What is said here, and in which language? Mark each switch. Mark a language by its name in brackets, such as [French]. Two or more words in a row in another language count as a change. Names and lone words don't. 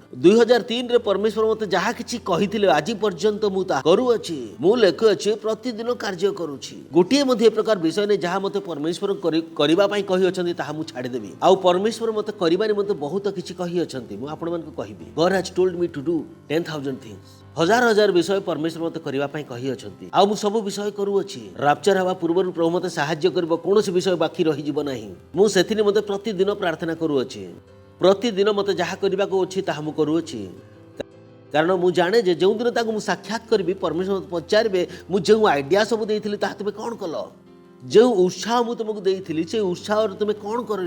[Odia] 2003ରେ ପରମେଶ୍ୱର ମୋତେ ଯାହା କିଛି କହିଥିଲେ ଆଜି ପର୍ଯ୍ୟନ୍ତ ମୁଁ ତାହା କରୁଅଛି ମୁଁ ଲେଖୁଅଛି ପ୍ରତିଦିନ କାର୍ଯ୍ୟ କରୁଛି। ଗୋଟିଏ ମଧ୍ୟ ଏ ପ୍ରକାର ବିଷୟ ନେଇ ଯାହା ମୋତେ ପରମେଶ୍ୱର କରିବା ପାଇଁ କହିଅଛନ୍ତି ତାହା ମୁଁ ଛାଡ଼ିଦେବି ଆଉ ପରମେଶ୍ୱର ମୋତେ କରିବା ନିମନ୍ତେ ବହୁତ କିଛି କହିଅଛନ୍ତି ମୁଁ ଆପଣମାନଙ୍କୁ କହିବି। [English] God has told me to do 10,000 things। [Odia] ହଜାର ହଜାର ବିଷୟ ପରମେଶ୍ୱର ମୋତେ କରିବା ପାଇଁ କହିଅଛନ୍ତି ଆଉ ମୁଁ ସବୁ ବିଷୟ କରୁଅଛି। ରାପ୍ଚର ହେବା ପୂର୍ବରୁ ପ୍ରଭୁ ମୋତେ ସାହାଯ୍ୟ କରିବ କୌଣସି ବିଷୟ ବାକି ରହିଯିବ ନାହିଁ। ମୁଁ ସେଥିରେ ମୋତେ ପ୍ରତିଦିନ ପ୍ରାର୍ଥନା କରୁଅଛି ପ୍ରତିଦିନ ମୋତେ ଯାହା କରିବାକୁ ଅଛି ତାହା ମୁଁ କରୁଅଛି କାରଣ ମୁଁ ଜାଣେ ଯେ ଯେଉଁଦିନ ତାକୁ ମୁଁ ସାକ୍ଷାତ କରିବି ପରମେଶ୍ୱର ମୋତେ ପଚାରିବେ ମୁଁ ଯେଉଁ ଆଇଡ଼ିଆ ସବୁ ଦେଇଥିଲି ତାହା ତୁମେ କ'ଣ କଲ ଯେଉଁ ଉତ୍ସାହ ମୁଁ ତୁମକୁ ଦେଇଥିଲି ସେ ଉତ୍ସାହରେ ତୁମେ କ'ଣ କରିଲ।